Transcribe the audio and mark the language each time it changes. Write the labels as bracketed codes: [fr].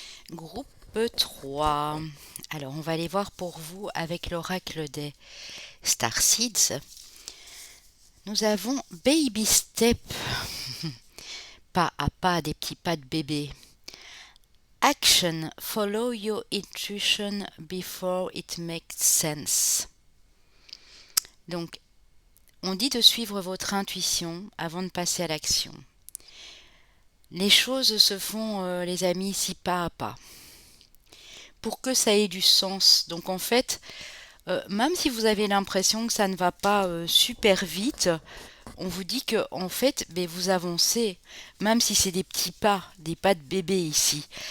[fr] Groupe 3. Alors, on va aller voir pour vous avec l'oracle des Starseeds. Nous avons [en] Baby Step, [fr] pas à pas, des petits pas de bébé. [en] Action, follow your intuition before it makes sense. [fr] Donc, on dit de suivre votre intuition avant de passer à l'action. Les choses se font, les amis, ici pas à pas, pour que ça ait du sens. Donc, en fait, Même si vous avez l'impression que ça ne va pas super vite, on vous dit que en fait, ben, vous avancez, même si c'est des pas de bébé ici.